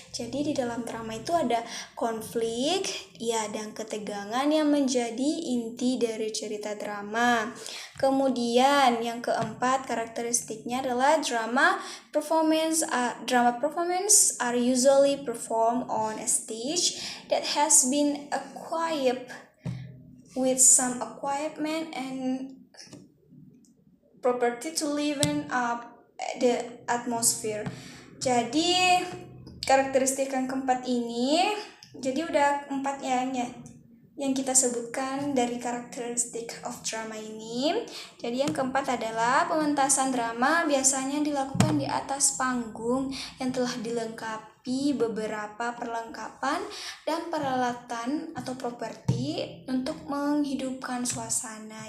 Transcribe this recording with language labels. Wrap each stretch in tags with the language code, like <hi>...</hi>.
<id>Jadi di dalam drama itu ada konflik, ya, dan ketegangan yang menjadi inti dari cerita drama. Kemudian yang keempat karakteristiknya adalah drama performance.</id> <en>Drama performance are usually performed on a stage that has been equipped with some equipment and property to liven up the atmosphere.</en> <id>Jadi karakteristik yang keempat ini, jadi udah 4 yang kita sebutkan dari karakteristik</id> <en>of drama</en> <id>ini. Jadi yang keempat adalah pementasan drama biasanya dilakukan di atas panggung yang telah dilengkapi beberapa perlengkapan dan peralatan atau properti untuk menghidupkan suasana.</id>